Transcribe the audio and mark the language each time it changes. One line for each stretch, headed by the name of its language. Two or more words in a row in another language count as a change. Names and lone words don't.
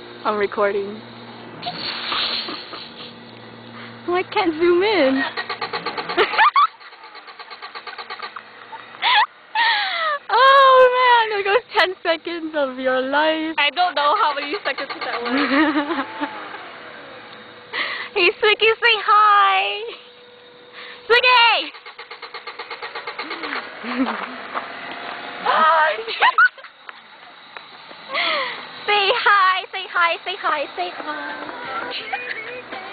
English: I'm recording. Oh, I can't zoom in. Oh man, there goes 10 seconds of your life. I don't know how many seconds that was. Hey, Swicky, say hi. Swicky! Hi! Say hi, say hi, say hi, say hi.